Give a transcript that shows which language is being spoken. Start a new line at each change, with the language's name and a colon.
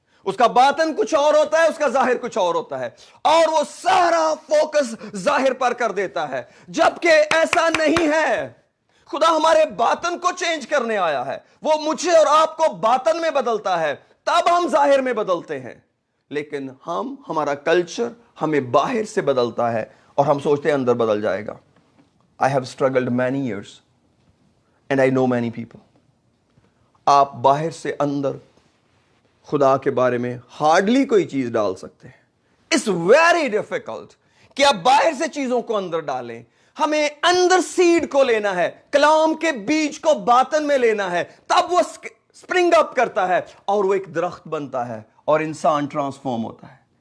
Urdu: اس کا باطن کچھ اور ہوتا ہے, اس کا ظاہر کچھ اور ہوتا ہے اور وہ سارا فوکس ظاہر پر کر دیتا ہے, جبکہ ایسا نہیں ہے. خدا ہمارے باطن کو چینج کرنے آیا ہے, وہ مجھے اور آپ کو باطن میں بدلتا ہے تب ہم ظاہر میں بدلتے ہیں. لیکن ہمارا کلچر ہمیں باہر سے بدلتا ہے اور ہم سوچتے ہیں اندر بدل جائے گا.
English: I have struggled many years and I know many people.
Urdu: آپ باہر سے اندر خدا کے بارے میں ہارڈلی کوئی چیز ڈال سکتے ہیں.
English: It's very difficult
Urdu: کہ آپ باہر سے چیزوں کو اندر ڈالیں. ہمیں اندر سیڈ کو لینا ہے, کلام کے بیج کو باطن میں لینا ہے, تب وہ سپرنگ اپ کرتا ہے اور وہ ایک درخت بنتا ہے اور انسان ٹرانسفارم ہوتا ہے.